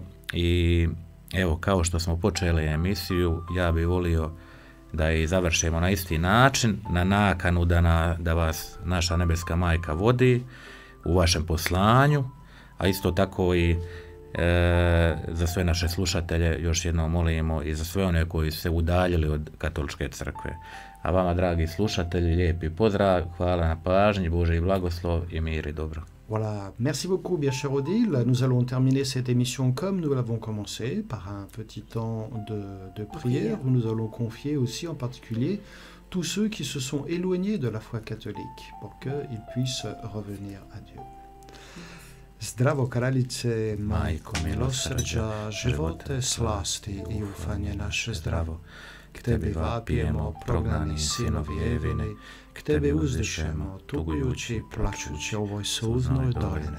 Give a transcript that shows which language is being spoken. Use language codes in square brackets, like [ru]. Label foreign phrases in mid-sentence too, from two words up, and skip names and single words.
[hr] I evo, kao što smo počeli emisiju, ja bih volio da i završimo na isti način, na nakanu da vas naša nebeska majka vodi u vašem poslanju, a isto tako i za sve naše slušatelje još jednom molimo i za sve one koji se udaljili od katoličke crkve. A vama, dragi slušatelji, lijepi pozdrav, hvala na pažnji, Božji blagoslov i mir i dobro. [fr] Voilà, merci beaucoup, bien cher Odile. Nous allons terminer cette émission comme nous l'avons commencé, par un petit temps de prière, où nous allons confier aussi en particulier tous ceux qui se sont éloignés de la foi catholique, pour qu'ils puissent revenir à Dieu. [hr] Zdravo kraljice, majko milosrđa, živote, slasti i ufanje naše zdravo. K tebi vapijemo, prognani sinovi Evini, k tebi uzdišemo, tugujući, plačući ovoj suznoj dolini.